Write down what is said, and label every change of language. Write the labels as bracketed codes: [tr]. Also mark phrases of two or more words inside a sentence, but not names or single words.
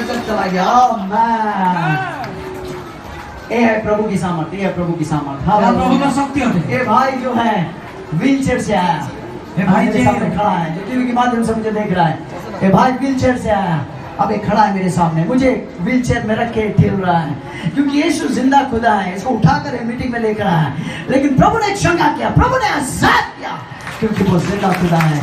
[hi] चला गया। आमीन। ये है प्रभु की सामर्थ, ये है प्रभु की सामर्थ। [or] ଏହା ପ୍ରଭୁଙ୍କ [hi] हालेलुया। [or] ଶକ୍ତି ଅଟେ। [hi] ये भाई जो है व्हील चेयर से आया, ये भाई मेरे सामने खड़ा है, जो टीवी के माध्यम से मुझे देख रहा है। ये भाई व्हील चेयर से आया, अब ये खड़ा है मेरे सामने, मुझे व्हील चेयर में रख के ठेल रहा है, क्योंकि यीशु जिंदा खुदा है। इसको उठाकर ये मीटिंग में लेकर आया, लेकिन प्रभु ने चंगा किया, प्रभु ने आजाद किया, क्योंकि वो जिंदा खुदा है।